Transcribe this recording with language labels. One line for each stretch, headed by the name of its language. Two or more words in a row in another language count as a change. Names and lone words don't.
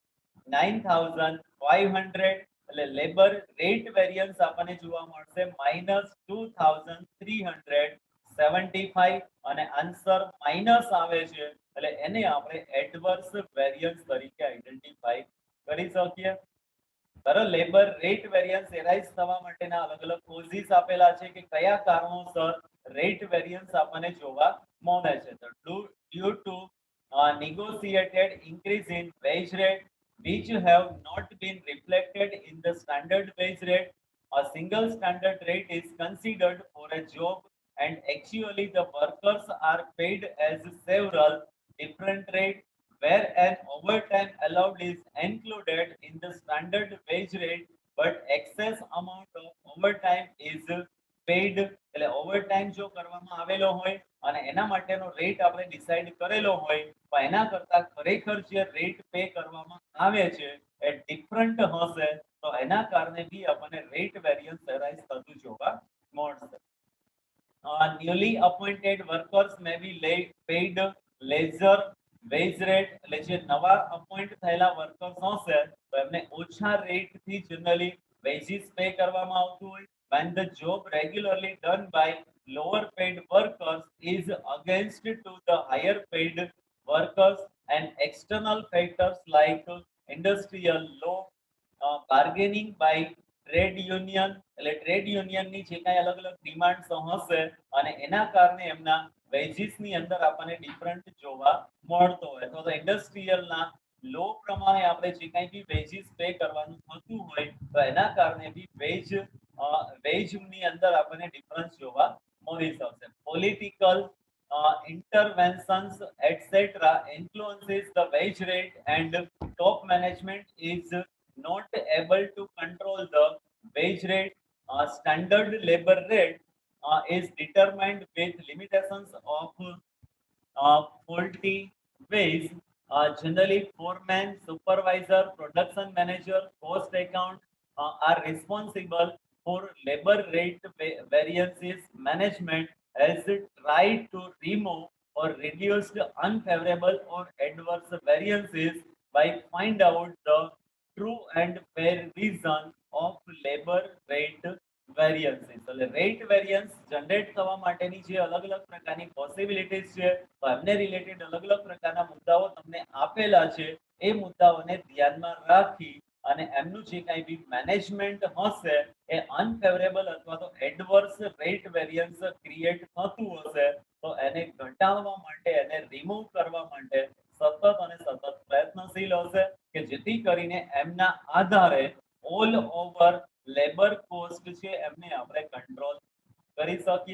Gujarati: 9500 એટલે
English: labour rate variance
Gujarati: આપણને જોવા મળશે -2375 અને
English: answer minus
Gujarati: આવે છે એટલે એને આપણે
English: adverse variance
Gujarati: તરીકે આઈડેન્ટિફાઈ કરી શકીએ. બરાબર,
English: labour rate variance arise
Gujarati: થવા માટેના અલગ અલગ કોઝિસ આપેલા છે કે કયા કારણોસર
English: rate variance
Gujarati: આપણને જોવા મળે છે.
English: તો due to negotiated increase in wage rate which have not been reflected in the standard wage rate. A single standard rate is considered for a job and actually the workers are paid as several different rates where an overtime allowed is included in the standard wage rate but excess amount of overtime is paid.
Gujarati: એટલે ઓવરટાઈમ જો કરવામાં આવેલો હોય અને એના માટેનો રેટ આપણે ડિસાઈડ કરેલો હોય તો એના કરતા ખરેખર જે રેટ પે કરવામાં આવે છે એ ડિફરન્ટ હશે તો એના કારણે બી આપણને
English: rate variance arise
Gujarati: થતું જોવા મળશે.
English: newly appointed workers may be paid lesser wage rate.
Gujarati: એટલે જે નવા અપોઇન્ટ થયેલા વર્કર્સ હશે તો એમને ઓછા રેટ થી
English: generally wages pay
Gujarati: કરવામાં આવતું હોય.
English: when the job regularly done by lower paid workers is against to the higher paid workers and external factors like industrial law, bargaining by trade union
Gujarati: એટલે ટ્રેડ યુનિયનની જે કાંઈ અલગ અલગ ડિમાન્ડ્સ હશે અને એના કારણે એમના વેજીસની અંદર આપણને ડિફરન્ટ જોવા મળતો હોય તો ઇન્ડસ્ટ્રીયલના લો પ્રમાણે આપણે જે કાંઈ બી
English: wages pay
Gujarati: કરવાનું થતું હોય તો એના કારણે બી વેજની અંદર આપણને ડિફરન્સ જોવા મળી શકશે.
English: પોલિટિકલ interventions etc influences the wage rate and top management is not able to control the wage rate. Standard labor rate is determined with limitations of faulty ways. Generally, foreman, supervisor, production manager, cost account are responsible for labor rate variances. Management has tried to remove or reduce the unfavorable or adverse variances by find out the true and fair reason of labour rate variances.
Gujarati: એટલે
English: rate variance generate
Gujarati: થવા માટેની જે અલગ અલગ પ્રકારની પોસિબિલિટીઝ છે, તો એમને રિલેટેડ અલગ અલગ પ્રકારના મુદ્દાઓ તમને આપેલા છે. એ મુદ્દાઓને ધ્યાનમાં રાખી અને એમનું જે કાંઈ બી મેનેજમેન્ટ હશે એ અનફેવરેબલ અથવા તો
English: adverse rate variance create
Gujarati: થતું હશે, તો એને ઘટાડવા માટે, એને રિમૂવ કરવા માટે સતત અને સતત પ્રયત્નશીલ હશે કે જેથી કરીને એમના આધારે
English: all over labour cost
Gujarati: છે એમને આપણે કંટ્રોલ કરી શકીએ.